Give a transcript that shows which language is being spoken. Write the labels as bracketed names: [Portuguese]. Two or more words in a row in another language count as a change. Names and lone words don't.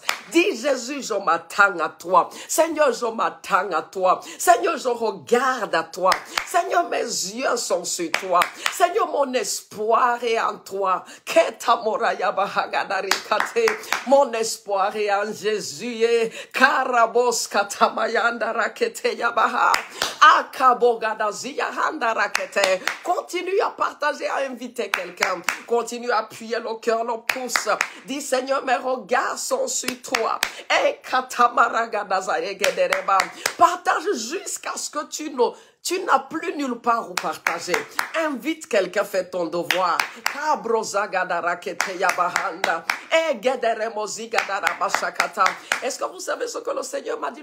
[French] Dis Jésus, je m'attends à toi. Seigneur, je m'attends à toi. Seigneur, je regarde à toi. Seigneur, mes yeux sont sur toi. Seigneur, mon espoir est en toi. Mon espoir est en Jésus. Karabos katamayanda rakete yabaha. Akabogadazia handa rakete. Continue à partager, à inviter quelqu'un. Continue à appuyer le cœur, le pouce. Dis Seigneur, mes regards sont sur toi. Et katamaragadazaya gedereba. Partage jusqu'à ce que tu n'as plus nulle part où partager. Invite quelqu'un, fais ton devoir. Est-ce que vous savez ce que le Seigneur m'a dit?